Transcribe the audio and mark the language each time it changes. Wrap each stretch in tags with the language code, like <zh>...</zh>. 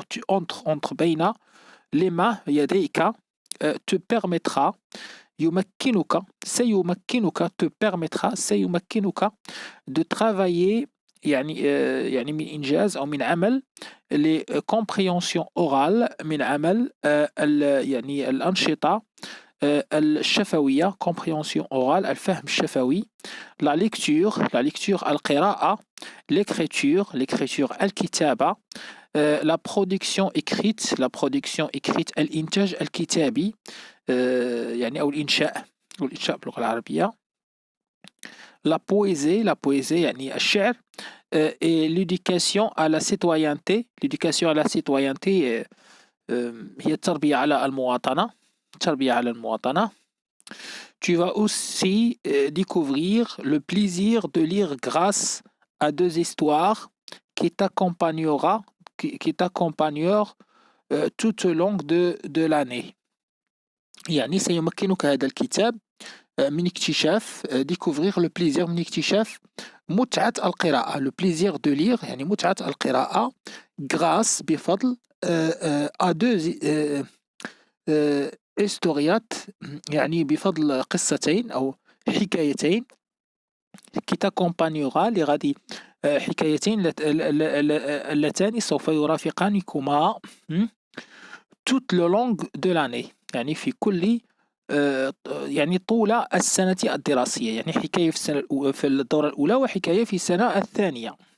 <fr>entre</fr> <ar>بين</ar> <fr>les mains</fr> <ar>يديك</ar> <fr>te permettra،</fr> <ar>يمكنك، سيمكنك te permettra، سيمكنك</ar> <fr>de travailler</fr> <ar>يعني يعني من إنجاز أو من عمل</ar> <fr>les compréhensions orales،</fr> <ar>من عمل يعني الأنشطة الشفوية</ar> <fr>compréhension orale،</fr> <ar>الفهم الشفوي.</ar> <fr>la lecture</fr> <ar>القراءة،</ar> <fr>l'écriture</fr> <ar>الكتابة،</ar> <fr>la production écrite</fr> <ar>الإنتاج الكتابي يعني أو الإنشاء باللغة العربية.</ar> <fr>la poésie</fr> <ar>يعني الشعر</ar> <fr>et l'éducation à la citoyenneté،</fr> <ar>هي التربية على المواطنة،</ar> <fr>Tu vas aussi découvrir le plaisir de lire grâce à deux histoires qui t'accompagneront tout au long de l'année.</fr> <ar>يعني سيمكنك هذا الكتاب من اكتشاف</ar> <fr>découvrir le plaisir</fr> <ar>من اكتشاف متعة القراءة،</ar> <fr>le plaisir de lire</fr> <ar>يعني متعة القراءة</ar> <fr>grâce</fr> <ar>بفضل</ar> <fr>à deux</fr> <ar>historiات، يعني بفضل قصتين أو حكايتين</ar> <fr>qui t'accompagnera</fr> <ar>اللي غادي حكايتين اللتان سوف يرافقانكما</ar> <fr>toute le long de l'année،</fr> <ar>يعني في كل يعني طول السنة الدراسية، يعني حكاية في الدورة الأولى وحكاية في السنة الثانية.</ar>